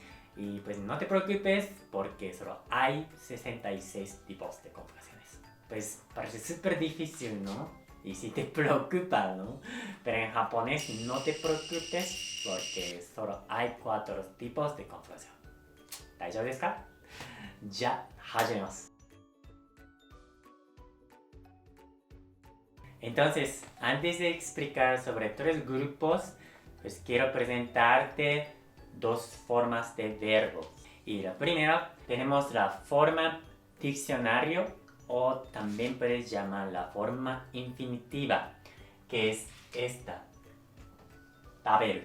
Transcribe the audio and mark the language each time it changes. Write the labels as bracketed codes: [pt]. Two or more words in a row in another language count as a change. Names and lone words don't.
[es] Y pues no te preocupes porque solo hay 66 tipos de conjugaciones. Pues parece súper difícil, ¿no? Y si te preocupa, ¿no? Pero en japonés no te preocupes porque solo hay 4 tipos de conjugación. [ja] ¿大丈夫ですか？じゃ、始めます. [es] Entonces, antes de explicar sobre 3 grupos, pues quiero presentarte 2 formas de verbo. Y la primera, tenemos la forma diccionario o también puedes llamar la forma infinitiva, que es esta, taberu.